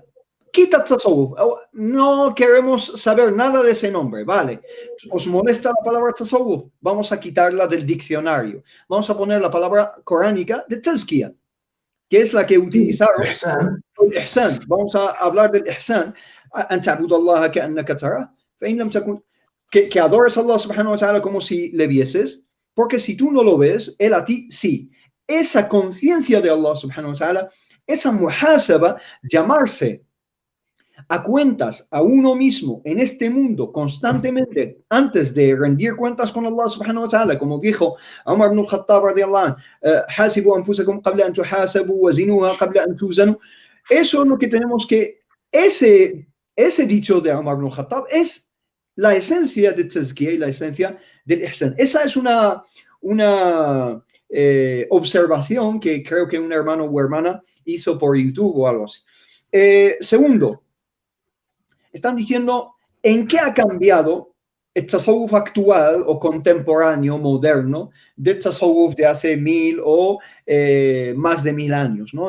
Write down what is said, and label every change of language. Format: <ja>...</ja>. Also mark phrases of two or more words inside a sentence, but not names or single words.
<es>Quita tasawwuf. No queremos saber nada de ese nombre, ¿vale? ¿Os molesta la palabra tasawwuf? Vamos a quitarla del diccionario. Vamos a poner la palabra coránica de tazkiya, que es la que utilizaron el ihsan. Vamos a hablar del ihsan.</es> <ar>أن تعبد الله كأنك تراه فإن لم تكن,</ar> <es>que adores a Allah</es> <ar>سبحانه وتعالى</ar> <es>como si le vieses, porque si tú no lo ves, él a ti sí. Esa conciencia de Allah</es> <ar>سبحانه وتعالى,</ar> <es>esa muhasaba, llamarse a cuentas a uno mismo en este mundo constantemente antes de rendir cuentas con Allah</es> <ar>سبحانه وتعالى,</ar> <es>como dijo Umar ibn al-Khattab</es> <ar>رضي الله عنه, حاسبوا أنفسكم قبل أن تحاسبوا وزنوها قبل أن توزنوا.</ar> <es>Eso es lo que tenemos que, ese dicho de Umar ibn al-Khattab es la esencia de tazkiyah y la esencia del ihsan. Esa es una observación que creo que un hermano o hermana hizo por YouTube o algo así. Segundo, están diciendo en qué ha cambiado el tasawwuf actual o contemporáneo, moderno, del tasawwuf de hace 1000 o más de 1000 años, ¿no?</es>